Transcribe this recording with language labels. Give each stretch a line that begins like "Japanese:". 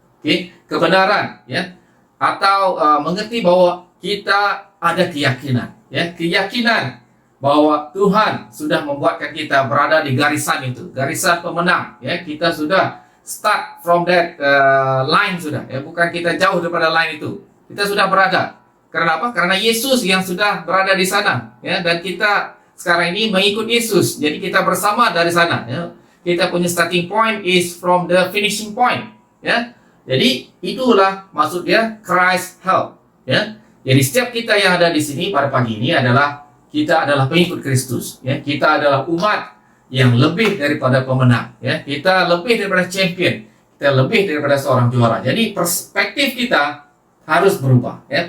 Malay: Okay, kebenaran, ya, atau mengerti bahwa kita ada keyakinan, ya, keyakinan bahwa Tuhan sudah membuatkan kita berada di garisan itu, garisan pemenang, ya. Kita sudah
English: start from that line
Malay: sudah, ya, bukan kita jauh daripada line itu. Kita sudah berada. Karena apa? Karena Yesus yang sudah berada di sana, ya, dan kita sekarang ini mengikut Yesus. Jadi kita bersama dari sana, ya. Kita punya
English: starting point is from the finishing point, ya.
Malay: Jadi itulah maksud dia Christ help, ya. Jadi setiap kita yang ada di sini pada pagi ini adalah kita adalah pengikut Kristus, ya. Kita adalah umat yang lebih daripada pemenang, ya. Kita lebih daripada champion, kita lebih daripada seorang juara. Jadi perspektif kita harus berubah, ya.